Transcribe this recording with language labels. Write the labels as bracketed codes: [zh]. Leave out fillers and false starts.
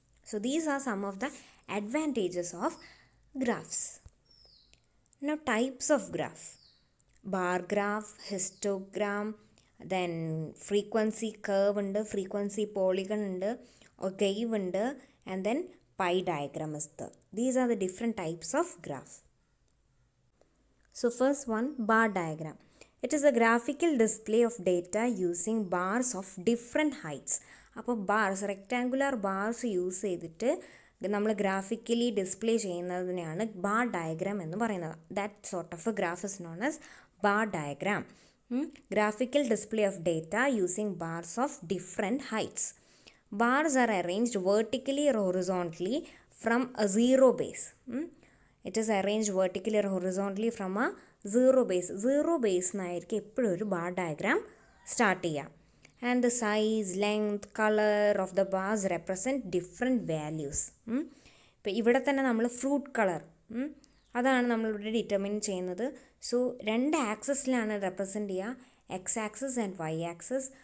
[en] So these are some of the advantages of graphs. Now types of graph: bar graph, histogram, then frequency curve ഉണ്ട്, frequency polygon ഉണ്ട്, ogive ഉണ്ട്, and then pie diagram is there. These are the different types of graph. So first one, bar diagram. It is a graphical display of data using bars of different heights. [ml] അപ്പോൾ bars, rectangular bars use ചെയ്തിട്ട് നമ്മൾ graphically display ചെയ്യുന്നതിനെയാണ് bar diagram എന്ന് പറയുന്നത്. [en] That sort of a graph is known as bar diagram. Graphical display of data using bars of different heights. Bars are arranged vertically or horizontally from a zero base. It is arranged vertically or horizontally from a zero base. [ml] Zero base എന്നായിരിക്കും എപ്പോഴും ഒരു bar diagram start ചെയ്യുക. [en] And the size, length, colour of the bars represent different values. [ml] ഇപ്പോൾ ഇവിടെ തന്നെ നമ്മൾ fruit colour അതാണ് നമ്മളിവിടെ ഡിറ്റർമിൻ ചെയ്യുന്നത്. സോ 2 ആക്സസിലാണ് റെപ്രസെൻറ്റ് ചെയ്യുക, [en] X axis and Y axis.